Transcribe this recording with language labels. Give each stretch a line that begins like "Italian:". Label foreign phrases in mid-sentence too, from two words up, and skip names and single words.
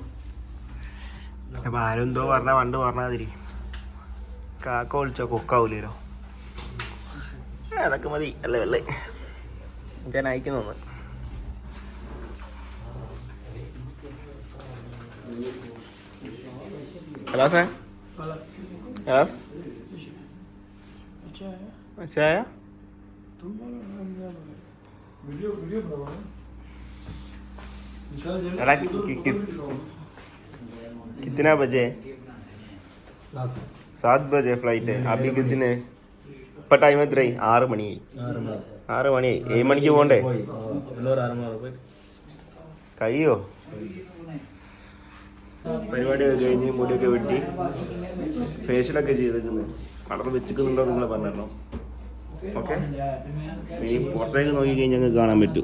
Malayalam: അപ്പം ആരും എന്തോ പറഞ്ഞാൽ പണ്ട് പറഞ്ഞാതിരി കാക്ക വിളിച്ചോ കൊക്കാവൂലോ. അതൊക്കെ മതി അല്ലേ വല്ലേ ഞാൻ അയക്കുന്നു.
Arabic: خلاص خلاص
Hindi: अच्छा है. कितना बजे? 7 बजे फ्लाइट है. अभी कितने
Malayalam: ഇപ്പൊ ടൈം എത്രയായി? 6 മണിയായി. 7 മണിക്ക് പോകണ്ടേ? കഴിയോ? പരിപാടിയൊക്കെ കഴിഞ്ഞ് മുടിയൊക്കെ വെട്ടി ഫേഷ്യലൊക്കെ ചെയ്തേക്കുന്നത്. കളർ വെച്ചിക്കുന്നുണ്ടോ നിങ്ങൾ പറഞ്ഞോ. ഓക്കെ ഇനി പുറത്തേക്ക് നോക്കിക്കഴിഞ്ഞാൽ ഞങ്ങൾക്ക് കാണാൻ പറ്റും.